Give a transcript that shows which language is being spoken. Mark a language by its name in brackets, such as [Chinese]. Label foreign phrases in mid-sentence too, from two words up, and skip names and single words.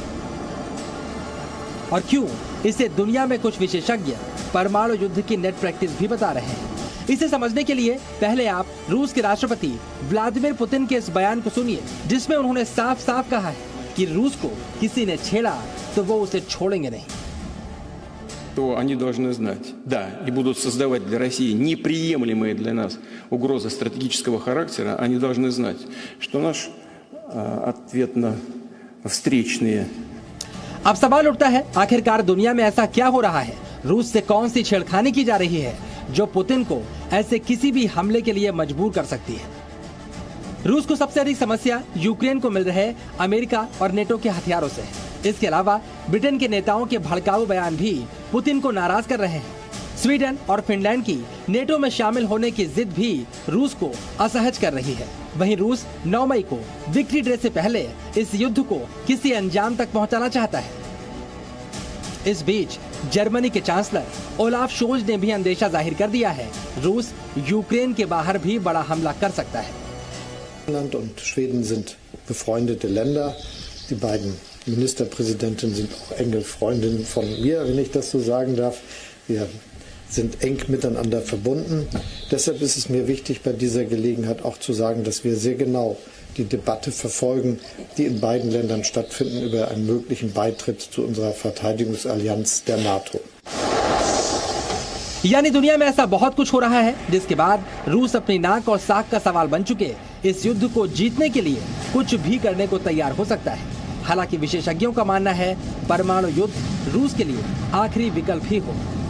[Hindi] और क्यों इसे दुनिया में कुछ विशेषज्ञ परमाणु युद्ध की [English] net practice [Hindi] भी बता रहे हैं। इसे समझने के लिए पहले आप रूस के राष्ट्रपति व्लादिमीर पुतिन के इस बयान को सुनिए जिसमें उन्होंने साफ साफ कहा है कि रूस को किसी ने छेड़ा तो वो उसे छोड़ेंगे नहीं। [Russian] То они должны знать, да, и будут создавать для России неприемлемые для нас угрозы стратегического характера, они должны знать, что наш ответно-встречные। [Hindi] अब सवाल उठता है आखिरकार दुनिया में ऐसा क्या हो रहा है, रूस से कौन सी छेड़खानी की जा रही है जो पुतिन को ऐसे किसी भी हमले के लिए मजबूर कर सकती है। रूस को सबसे अधिक समस्या यूक्रेन को मिल रहे अमेरिका और नेटो के हथियारों से है। इसके अलावा ब्रिटेन के नेताओं के भड़काऊ बयान भी पुतिन को नाराज कर रहे हैं। स्वीडन और फिनलैंड की नेटो में शामिल होने की जिद भी रूस को असहज कर रही है। वहीं रूस 9 मई को विक्ट्री डे से पहले इस युद्ध को किसी अंजाम तक पहुंचाना चाहता है। इस बीच जर्मनी के चांसलर ओलाफ शोल्ज ने भी अंदेशा जाहिर कर दिया है, रूस यूक्रेन के बाहर भी बड़ा हमला कर सकता है। [German] Finnland und Schweden sind befreundete Länder. Die beiden Ministerpräsidenten sind auch enge Freundinnen von mir, wenn ich das so sagen darf. Wir sind eng miteinander verbunden. Deshalb ist es mir wichtig, bei dieser Gelegenheit auch zu sagen, dass wir sehr genau die Debatte verfolgen, die in beiden Ländern stattfinden, über einen möglichen Beitritt zu unserer Verteidigungsallianz der NATO. [Hindi] यानी दुनिया में ऐसा बहुत कुछ हो रहा है जिसके बाद रूस अपनी नाक और साख का सवाल बन चुके इस युद्ध को जीतने के लिए कुछ भी करने को तैयार हो सकता है। हालांकि विशेषज्ञों का मानना है परमाणु युद्ध रूस के लिए आखिरी विकल्प ही हो।